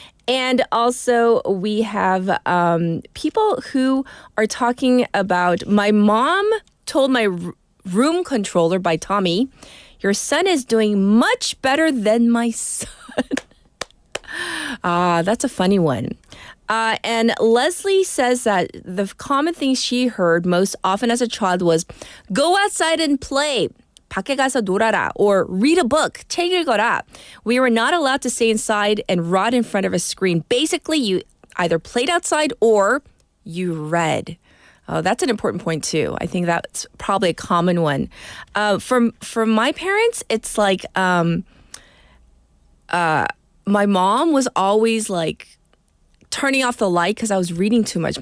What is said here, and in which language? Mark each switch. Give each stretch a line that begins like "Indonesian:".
English: And also we have people who are talking about, my mom told my room controller by Tommy, your son is doing much better than my son. That's a funny one. And Leslie says that the common thing she heard most often as a child was, go outside and play.
Korean: 밖에 가서 놀아라,
English: or read a book,
Korean: 책 읽어라.
English: We were not allowed to stay inside and rot in front of a screen. Basically, you either played outside or you read. That's an important point too. I think that's probably a common one. From my parents, it's like my mom was always like turning off the light because I was reading too much.